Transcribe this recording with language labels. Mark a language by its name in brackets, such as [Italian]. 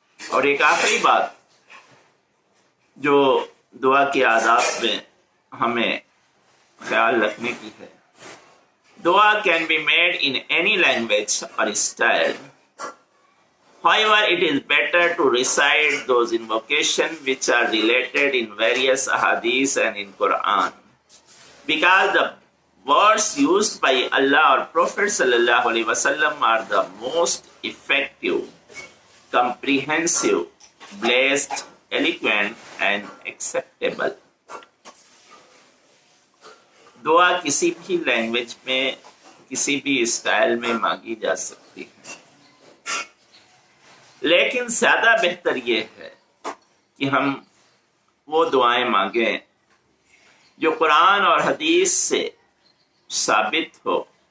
[Urdu] اور ایک آخری بات جو دعا کے آداب میں ہمیں خیال رکھنے کی ہے، دعا [English] can be made in any language or style. However, it is better to recite those invocations which are related in various ahadith and in Quran, because the words used by Allah or Prophet sallallahu alaihi wasallam are the most effective, comprehensive, blessed, eloquent and acceptable. [Urdu] دعا کسی بھی language میں کسی بھی style میں مانگی جا سکتی ہے، لیکن زیادہ بہتر یہ ہے کہ ہم وہ دعائیں مانگیں جو قرآن اور حدیث سے ثابت ہو،